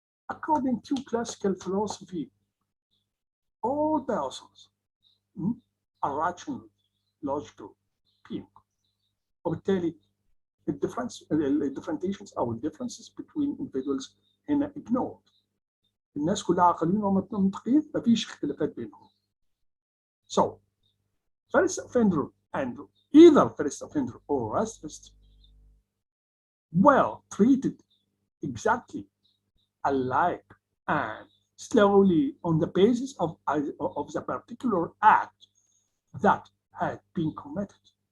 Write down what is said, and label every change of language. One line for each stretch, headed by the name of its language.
English: According to classical philosophy, all persons are rational, logical beings. وبالتالي differentiations او differences between individuals هنا ignored.
Arabic: الناس كلها عاقلين ومنطقيين، مفيش اختلافات بينهم.
English: So, first offender and either first offender or recidivist were treated exactly alike and slowly on the basis of the particular act that had been committed.